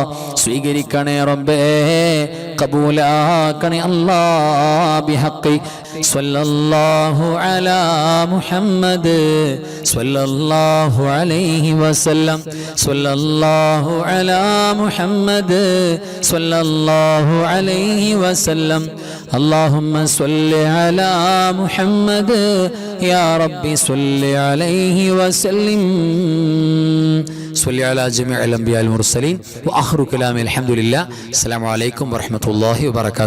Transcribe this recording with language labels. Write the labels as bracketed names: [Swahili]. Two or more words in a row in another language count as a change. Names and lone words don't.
[Malayalam] സ്വീകരിക്കണേ റബ്ബേ, കബൂലാക്കണേ അല്ലാഹ്. [Arabic] بحق صلى الله على محمد صلى الله عليه وسلم، صلى الله على محمد صلى الله عليه وسلم. اللهم صل على محمد يا ربي صل عليه وسلم. صل على جميع الأنبياء المرسلين وآخر كلام الحمد لله. السلام عليكم ورحمة الله وبركاته.